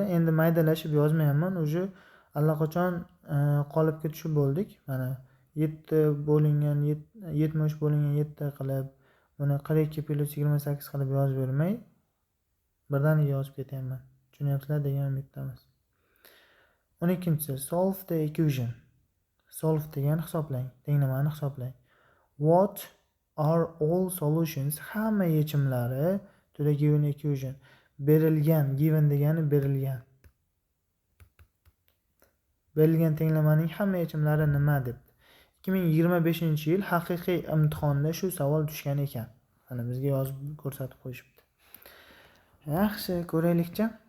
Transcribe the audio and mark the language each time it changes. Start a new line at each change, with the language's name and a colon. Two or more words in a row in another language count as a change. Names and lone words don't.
Uzbek: Endi maydalashib yozmayapman. Uje allaqachon qolipga tushib bo'ldik. Mana 7 bo'lingan 70 bo'lingan 7 qilib, buni 42 plus 28 qilib yozib bermay, birdaniga yozib ketyapman. Tushunyapsizlar degan umiddamiz.
English: 12-si solve the equation.
Uzbek: Solve degani hisoblang, tenglamani hisoblang.
English: What are all solutions?
Uzbek: Hamma yechimlari
English: to the given equation.
Uzbek: Berilgan, given degani berilgan. Berilgan tenglamaning hamma yechimlari nima deb. 2025-yil haqiqiy imtihonda shu savol tushgan ekan. Mana bizga yozib ko'rsatib qo'yishibdi. Yaxshi, ko'raylikchi.